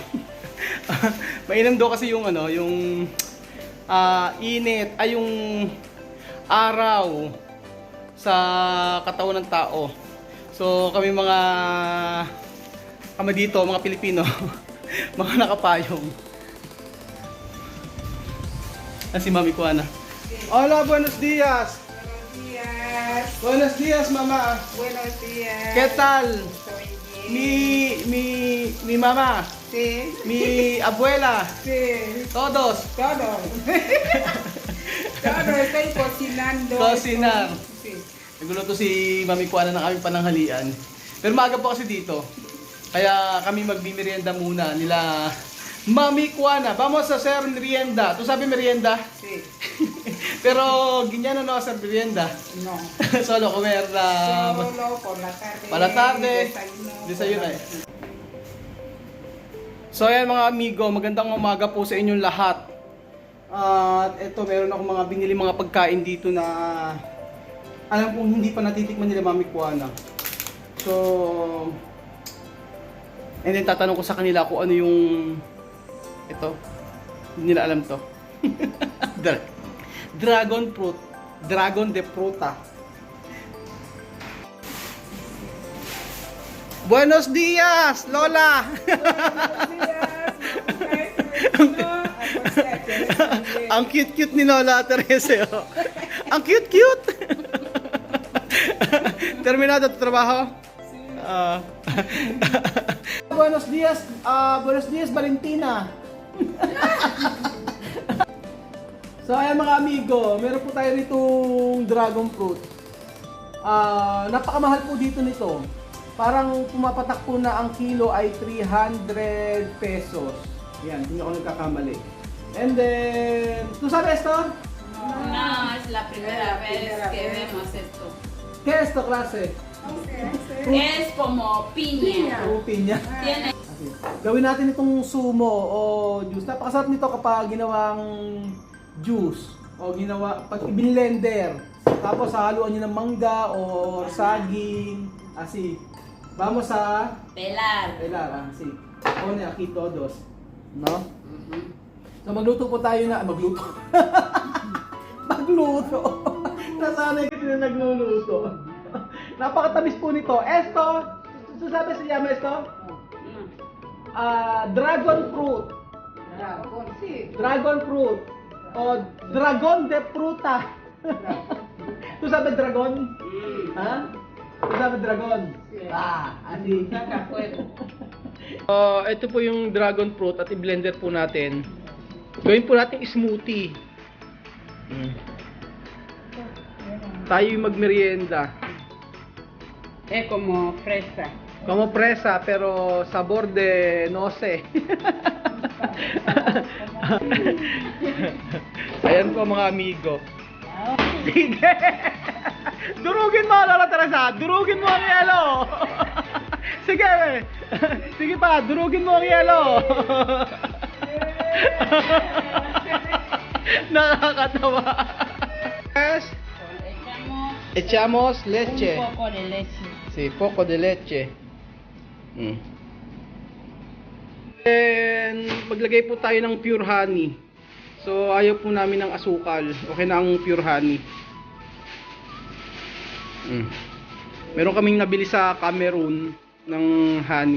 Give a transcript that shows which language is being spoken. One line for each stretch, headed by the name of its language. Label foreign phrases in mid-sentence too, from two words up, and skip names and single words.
Filipino: Mainam daw kasi yung ano, yung init, ay yung araw sa katawan ng tao. So kami dito, mga Pilipino, mga nakapayong. Si Mami Kuana.
Spanish: Hola, buenos días. Buenos días. Buenos días, mamá. Buenos días. ¿Qué tal? Estoy bien. Mi mamá, Sí. mi abuela, Sí. todos. Todo. Todo estoy cocinando. Cocinar. Sí.
Filipino: Nagluluto si Mami Kuana ng aming pananghalian. Pero maaga po kasi dito. Kaya kami magbimerienda muna nila Mami Kuana.
Spanish: Vamos a hacer merienda. ¿Tú sabes merienda? Sí. Pero guiñano no hacer merienda. No. Solo comer la... Solo por la tarde. Para la tarde, desayuno eh.
Filipino: So ayan mga amigo, magandang umaga po sa inyong lahat. At eto, meron ako mga binili mga pagkain dito na alam kong hindi pa natitikman nila Mami Kuana. So,
English: and then
Filipino: tatanong ko sa kanila kung ano yung ito. Hindi nila alam to.
English: Dragon fruit.
Spanish: Dragon de fruta. Buenos días, Lola!
Filipino: Ang cute-cute ni Lola Teresa. Oh. Ang cute-cute!
Spanish: Terminado tu trabajo? Buenos días, Valentina.
Filipino: So ayan mga amigo, meron po tayo nitong
English: dragon fruit.
Filipino: Napakamahal po dito nito. Parang pumapatak po na ang kilo ay 300 pesos. Yan, hindi ako nagkakamali.
English: And then,
Spanish: ¿tú sabes esto? No, es la primera vez que vemos esto. ¿Qué es esto, clase? Es como piña.
Filipino: Pinya.
Spanish: Tiene
Filipino: Gawin natin itong sumo o juice. Napakasarap nito kapag ginawang juice o pag i-blender. Tapos haluan nyo ng mangga o saging.
Spanish: Así. Vamos a pelar. así. Pone aquí todos. No?
Filipino: So magluto po tayo na. Magluto. Magluto. Nasanay kasi na nagluluto. Napakatamis po nito. Esto, sabi siya esto?
English: Dragon fruit.
Spanish: Dragon, sí.
English: Dragon fruit.
Spanish: O dragon de fruta. ¿Tú sabes dragon? Ha? ¿Tú sabes dragon? Así.
Filipino: Ito po yung
English: dragon fruit
Filipino: at i-blender po natin. Gawin po natin smoothie. Tayo yung magmerienda.
Spanish: Es como fresa. Como presa pero sabor de no sé.
Filipino: Ayan po mga amigo. Sige. Durugin mo, Lola Teresa. Durugin mo ang yelo. Sige. Sige pa, durugin mo ang yelo. Nakakatawa.
English: Yes.
Spanish: Echamos leche. Un poco de leche. Sí, poco de leche.
Filipino: And maglagay po tayo ng
English: pure honey.
Filipino: So ayaw po namin ng asukal. Okay na ang
English: pure honey.
Filipino: Meron kaming nabili sa Cameroon ng honey.